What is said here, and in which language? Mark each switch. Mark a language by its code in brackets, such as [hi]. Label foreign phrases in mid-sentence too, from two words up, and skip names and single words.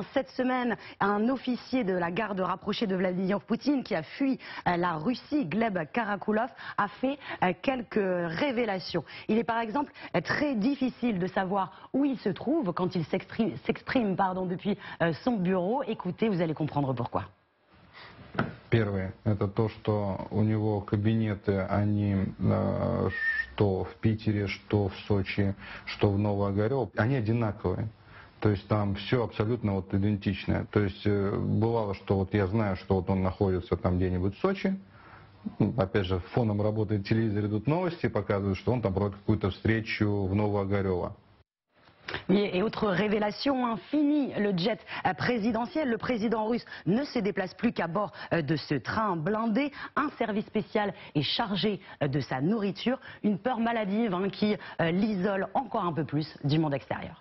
[fr] Cette semaine, un officier de la garde rapprochée de Vladimir Poutine qui a fui la Russie, Gleb Karakulov, a fait quelques révélations. Il est par exemple très difficile de savoir où il se trouve quand il s'exprime depuis son bureau. Écoutez, vous allez comprendre pourquoi. [ru] Первое, это то, что у него кабинеты, они что в Питере, что в Сочи, что в Новоогарево, они одинаковые. То есть там все абсолютно вот идентичное. То есть бывало, что вот я знаю, что вот он находится там где-нибудь в Сочи. Опять же, фоном работает телевизор, идут новости, показывают, что он там проводит какую-то встречу в Новоогарево. [fr] Et autre révélation, fini le jet présidentiel. Le président russe ne se déplace plus qu'à bord de ce train blindé. Un service spécial est chargé de sa nourriture. Une peur maladive qui l'isole encore un peu plus du monde extérieur.